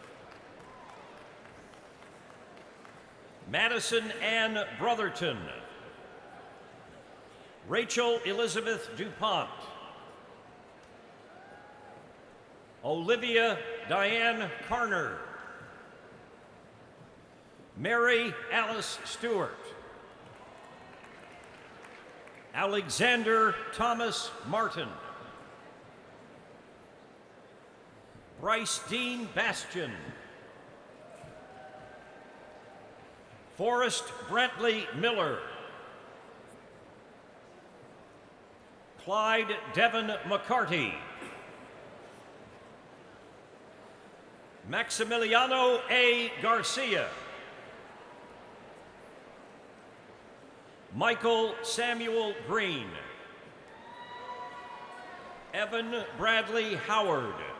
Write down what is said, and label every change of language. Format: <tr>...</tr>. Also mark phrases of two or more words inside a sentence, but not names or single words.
<en>Madison Ann Brotherton. Rachel Elizabeth DuPont. Olivia Diane Carner. Mary Alice Stewart. Alexander Thomas Martin. Bryce Dean Bastian. Forrest Brentley Miller. Clyde Devon McCarty. Maximiliano A. Garcia. Michael Samuel Green. Evan Bradley Howard.</en>